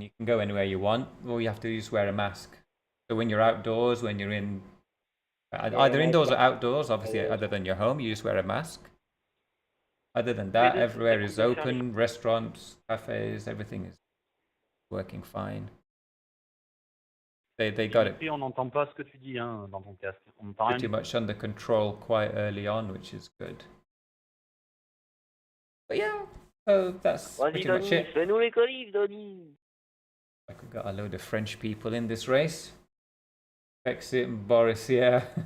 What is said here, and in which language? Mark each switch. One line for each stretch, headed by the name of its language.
English: You can go anywhere you want. All you have to do is wear a mask. So when you're outdoors, when you're in either indoors or outdoors, obviously other than your home, you just wear a mask. Other than that, everywhere is open. Restaurants, cafes, everything is working fine. They got it
French: On n'entend pas ce que tu dis hein, dans ton casque. On n'entend rien.
English: pretty much under control quite early on, which is good. But yeah, so that's pretty much it.
French: Fais-nous les qualifs, Donny.
English: Like we've got a load of French people in this race. Brexit and Boris, yeah.